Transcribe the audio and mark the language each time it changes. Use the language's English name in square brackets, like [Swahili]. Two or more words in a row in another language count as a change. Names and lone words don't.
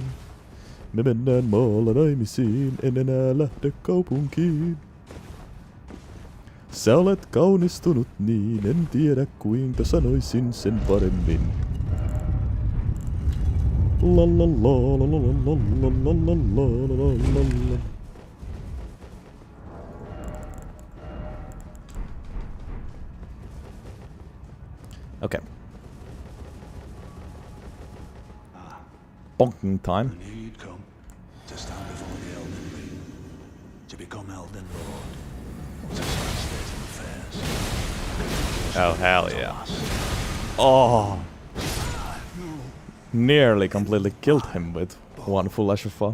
[Finnish] Me mennään maalla naimisiin, en enää lähde kaupunkiin. Sä olet kaunistunut niin, en tiedä kuinka sanoisin sen paremmin. La la la la la la la la la la la la. [English] Okay. Bonking time. When he'd come to stand before the Elden RIng, to become Elden Lord. To such state of affairs. Oh, hell yeah. Oh! Nearly completely killed him with one full Ashrafa.